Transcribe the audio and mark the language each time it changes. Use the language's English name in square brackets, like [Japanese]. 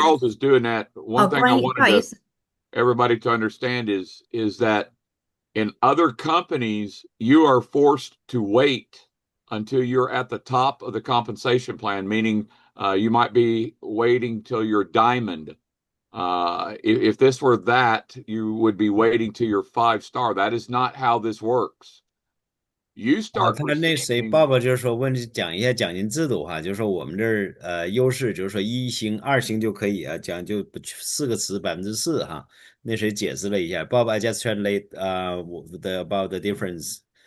[English] Charles is doing that, one thing I wanted everybody to understand is that in other companies, you are forced to wait until you're at the top of the compensation plan, meaning you might be waiting till you're diamond. If this were that, you would be waiting till you're 5-star. That is not how this works. You start [Chinese] 他那谁，爸爸就是说讲一下奖金制度哈，就是说我们这儿优势就是说1星、2星就可以啊，讲就4个词4%哈。那谁解释了一下，爸爸 [English] just translate about the difference